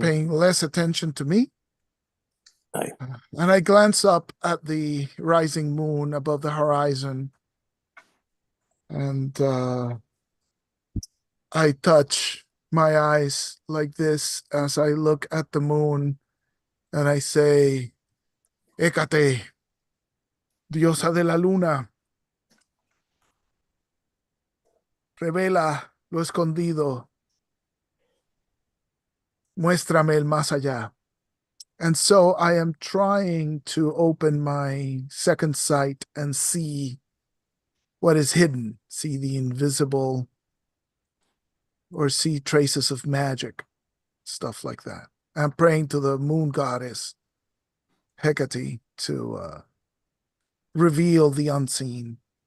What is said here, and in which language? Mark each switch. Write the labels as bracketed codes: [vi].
[en] paying less attention to me. Right. And I glance up at the rising moon above the horizon. And I touch my eyes like this as I look at the moon. And I say, [es] Hécate, diosa de la luna, revela lo escondido, muéstrame el más allá. [en] And so I am trying to open my second sight and see what is hidden, see the invisible, or see traces of magic, stuff like that. I'm praying to the moon goddess, Hecate, to reveal the unseen.